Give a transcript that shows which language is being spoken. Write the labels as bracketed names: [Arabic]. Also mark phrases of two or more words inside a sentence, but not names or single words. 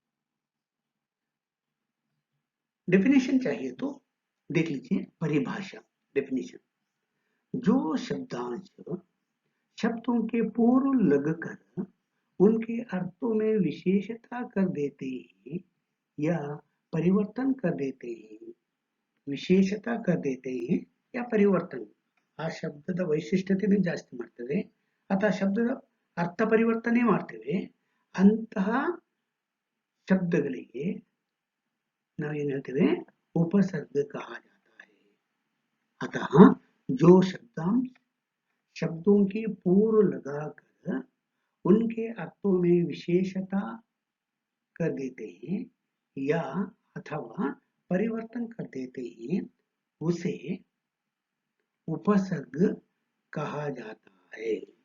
[Hindi] डेफिनेशन चाहिए तो देख लीजिए, परिभाषा डेफिनेशन। जो शब्दांश शब्दों के पूर्व लगकर उनके अर्थों में विशेषता कर देते हैं या परिवर्तन कर देते हैं, ವಿಶೇಷತಾ कर देते हैं या ಪರಿವರ್ತನೆ, [Kannada] ಆ ಶಬ್ದದ ವೈಶಿಷ್ಟ್ಯತೆಯನ್ನು ಜಾಸ್ತಿ ಮಾಡ್ತೇವೆ ಅಥವಾ ಶಬ್ದದ ಅರ್ಥ ಪರಿವರ್ತನೆ ಮಾಡ್ತೇವೆ, ಅಂತಹ ಶಬ್ದಗಳಿಗೆ ನಾವೇನು ಹೇಳ್ತೇವೆ, [Hindi] उपसर्ग कहा जाता है। अतः जो शब्दांश शब्दों के पूर्व लगाकर उनके अर्थों में विशेषता कर देते हैं या अथवा परिवर्तन कर देते हैं, उसे उपसर्ग कहा जाता है।